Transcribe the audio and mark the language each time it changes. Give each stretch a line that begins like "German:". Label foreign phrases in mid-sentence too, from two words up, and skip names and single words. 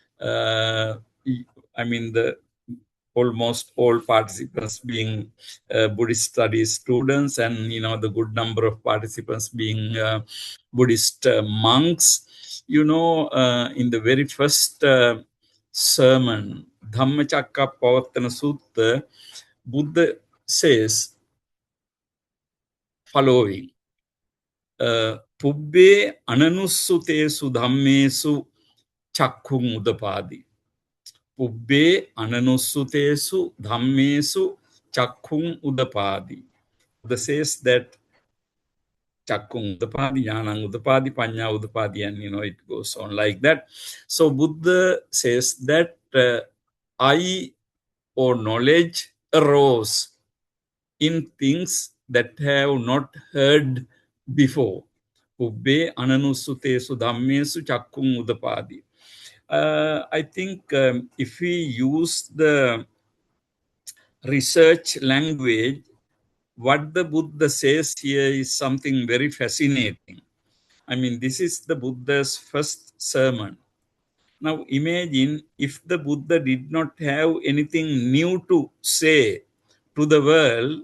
English: I mean, the almost all participants being Buddhist studies students, and the good number of participants being Buddhist monks. In the very first sermon, Dhammacakkappavattana Sutta, Buddha says following:
Pali: Pubbe ananussutesu dhammesu chakkung udapadi. Pubbe ananussutesu dhammesu chakkung udapadi. Buddha
English: says that
Pali: chakkung udapadi, jnanang udapadi, panya udapadi,
English: and it goes on like that. So Buddha says that I, or knowledge, arose in things that have not heard before.
Pali: Pubbe ananussutesu dhammesu chakkung udapadi.
English: I think if we use the research language, what the Buddha says here is something very fascinating. I mean, this is the Buddha's first sermon. Now, imagine if the Buddha did not have anything new to say to the world.